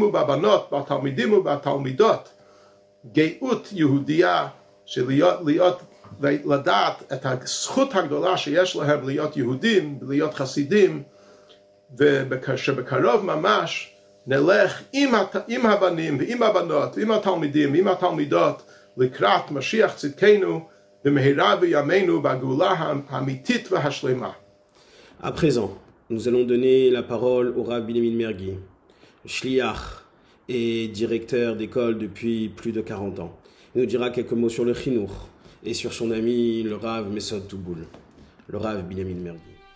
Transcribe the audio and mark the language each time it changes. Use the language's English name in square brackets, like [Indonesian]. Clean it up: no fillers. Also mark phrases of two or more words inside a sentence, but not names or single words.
[Hebrew] ובבנות, בתלמידים ובתלמידות, גאות יהודייה של להיות לדעת את הזכות הגדולה שיש להם להיות יהודים, להיות חסידים, ושבקרוב ממש נלך עם הבנים ועם הבנות ועם התלמידים ועם התלמידות לקראת משיח צדקנו במהרה בימינו בגאולה האמיתית והשלמה. [French] À présent, nous allons donner la parole au Rav Binyamin Mergui, shliach et directeur d'école depuis plus de 40 ans. Il nous dira quelques mots sur le Chinour et sur son ami le Rav Mesod Touboul, le Rav Binyamin Mergui.